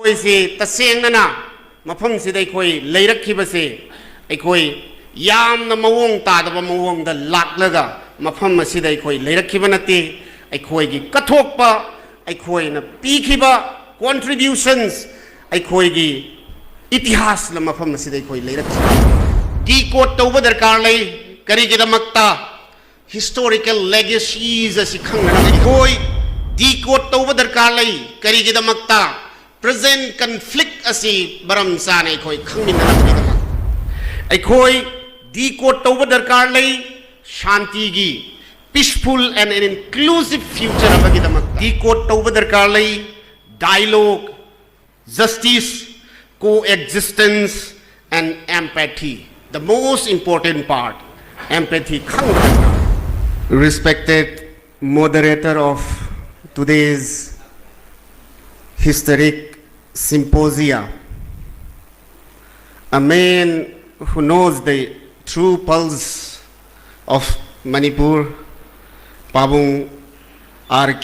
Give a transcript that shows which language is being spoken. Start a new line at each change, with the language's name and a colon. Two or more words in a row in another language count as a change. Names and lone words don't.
Manipuri: ꯇꯧꯔꯤꯁꯤ ꯇꯁꯦꯡꯅ ꯃꯐꯝꯁꯤꯗ ꯑꯩꯈꯣꯏ ꯂꯩꯔꯛꯈꯤꯕꯁꯤ ꯑꯩꯈꯣꯏ ꯌꯥꯝꯅ ꯃꯑꯣꯡ ꯇꯥꯗꯕ ꯃꯑꯣꯡꯗ ꯂꯥꯛꯂꯒ ꯃꯐꯝ ꯑꯁꯤꯗ ꯑꯩꯈꯣꯏ ꯂꯩꯔꯛꯈꯤꯕ ꯅꯠꯇꯦ ꯑꯩꯈꯣꯏꯒꯤ ꯀꯠꯊꯣꯛꯄ ꯑꯩꯈꯣꯏꯅ ꯄꯤꯈꯤꯕ contributions ꯑꯩꯈꯣꯏꯒꯤ ꯏꯇꯤꯍꯥꯁ ꯃꯐꯝ ꯗꯤꯀꯣꯗ ꯇꯧꯕ ꯗꯔꯀꯥꯔ ꯂꯩ ꯀꯔꯤꯒꯤꯗꯃꯛꯇ
English: historical legacies
Manipuri: ꯑꯁꯤ ꯈꯪꯅꯈꯣꯏ ꯗꯤꯀꯣꯗ ꯇꯧꯕ ꯗꯔꯀꯥꯔ ꯂꯩ ꯀꯔꯤꯒꯤꯗꯃꯛꯇ
English: present conflict
Manipuri: ꯑꯁꯤ ꯕꯔꯝ ꯁꯥꯅꯦ ꯈꯣꯏ ꯈꯪꯃꯤꯟꯅꯈꯣꯏ ꯑꯈꯣꯏ ꯗꯤꯀꯣꯗ ꯇꯧꯕ ꯗꯔꯀꯥꯔ ꯂꯩ ꯁꯥꯟꯇꯤ ꯒꯤ
English: peaceful and an inclusive future
Manipuri: ꯑꯕꯒꯤꯗꯃꯛꯇ ꯗꯤꯀꯣꯗ ꯇꯧꯕ ꯗꯔꯀꯥꯔ ꯂꯩ
English: dialogue justice coexistence and empathy. The most important part, empathy. Respected moderator of today's historic symposia, a man who knows the true pulse of Manipur, Pabung R.K.